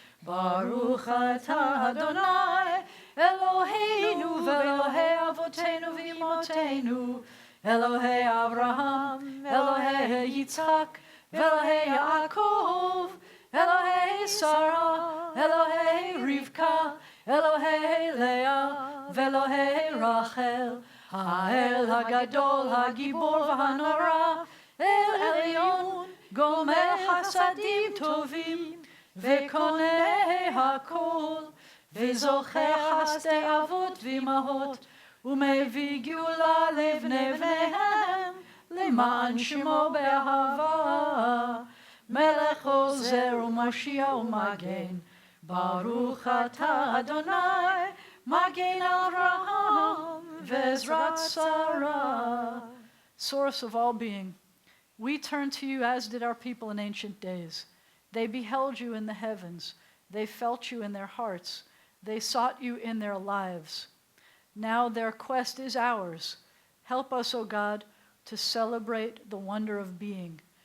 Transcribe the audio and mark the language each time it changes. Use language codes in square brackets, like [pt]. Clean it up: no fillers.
[he] Baruch atah Adonai Eloheinu ve'Elohei avotenu v'imotenu, Elohei Avraham, Elohei Yitzchak, Elohei Yaakov, Elohei Sarah, Elohei Rivka, Elohei Leah, ve'Elohei Rachel, Ha'el Hagadol, Hagibor v'Hanora, El Elyon, Gomel Hasadim Tovim, Ve'konei Hakol, וזוכר חסדי אבות ואמהות, ומביא גאולה לבני בניהם, למען שמו באהבה. מלך עוזר ומושיע ומגן, ברוך אתה אדוני, מגן אברהם ועזרת שרה. [en] Source of all being, we turn to you as did our people in ancient days. They beheld you in the heavens, they felt you in their hearts, they sought you in their lives. Now their quest is ours. Help us, O God, to celebrate the wonder of being.